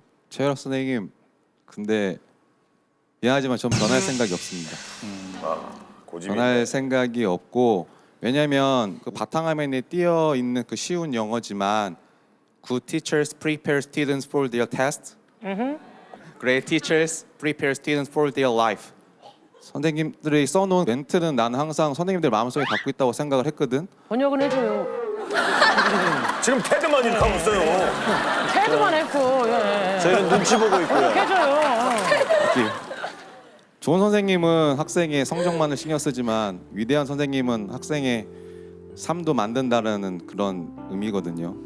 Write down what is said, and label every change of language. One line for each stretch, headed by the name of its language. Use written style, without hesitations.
Korean: 최열학 선생님, 근데 미안하지만 전 변할 생각이 없습니다. 고집이 변할 생각이 없고 왜냐면 그 바탕화면에 띄어 있는 그 쉬운 영어지만
English: Good teachers prepare students for their test. Great teachers prepare students for their life.
Korean: 선생님들이 써놓은 멘트는 나는 항상 선생님들 마음속에 갖고 있다고 생각을 했거든. 번역은 해줘요. 지금 테드만 이렇게 하고 있어요. 태도만 했고. 예. 저희는 눈치 보고 있고요. 해줘요. 좋은 선생님은 학생의 성적만을 신경 쓰지만 위대한 선생님은 학생의 삶도 만든다는 그런 의미거든요.